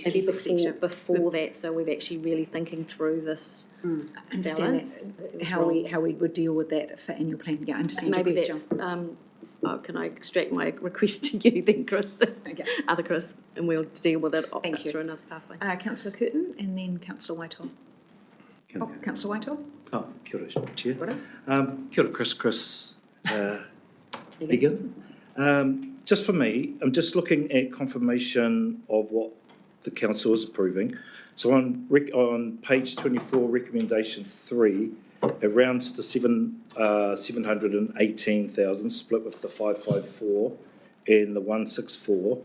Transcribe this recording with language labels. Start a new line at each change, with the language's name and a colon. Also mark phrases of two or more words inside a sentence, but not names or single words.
English: Maybe before that, so we're actually really thinking through this balance. How we would deal with that for annual plan. Yeah, I understand your question. Can I extract my request to you then, Chris? Okay. Other Chris, and we'll deal with it Thank you. through another pathway. Councillor Curtin and then Councillor Whitehall. Councillor Whitehall.
Māori: Kia ora, Chair. Kia ora, Chris.
English: Begin. Just for me, I'm just looking at confirmation of what the council is approving. So on page 24, recommendation 3, it rounds to 718,000, split with the 554 and the 164.